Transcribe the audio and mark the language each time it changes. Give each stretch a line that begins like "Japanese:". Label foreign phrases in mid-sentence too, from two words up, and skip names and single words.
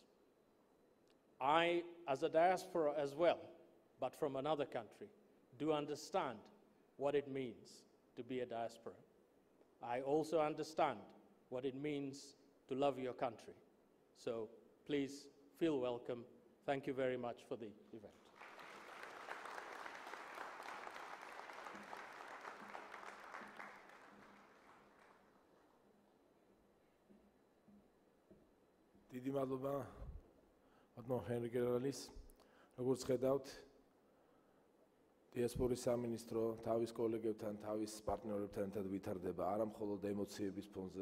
English: I, as a diaspora as well, but from another country, do understand what it means to be a diaspora. I also understand what it means to love your country. So please feel welcome. Thank you very much for the event.
Georgian: დიდი მადლობა ბატონ ჰენრი გენერალის. როგორც ხედავთ, დიასპორის სამინისტრო თავის კოლეგებთან, თავის პარტნიორებთან ერთად ვითარდება არა მხოლოდ ემოციების ფონზე,